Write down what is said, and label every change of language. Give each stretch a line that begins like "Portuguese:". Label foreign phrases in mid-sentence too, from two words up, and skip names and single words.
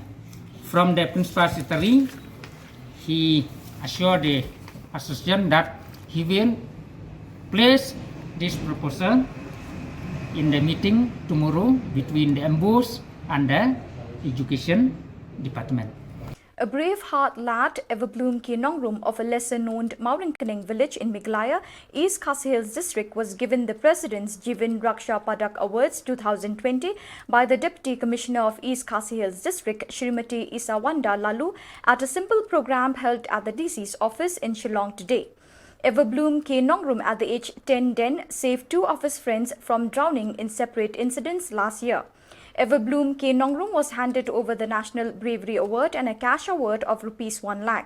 English: From the principal secretary, he assured the association that he will place this proposal in the meeting tomorrow between the MBOS and the education department. A brave heart lad, Everbloom Ki Nongrum of a lesser-known Maurinkaning village in Meghalaya, East Khasi Hills district, was given the President's Jivin Raksha Padak Awards 2020 by the Deputy Commissioner of East Khasi Hills district, Shrimati Isawanda Lalu, at a simple program held at the DC's office in Shillong today. Everbloom Ki Nongrum at the age 10 saved 2 of his friends from drowning in separate incidents last year. Everbloom Ki Nongrum was handed over the National Bravery Award and a cash award of Rs 1 lakh.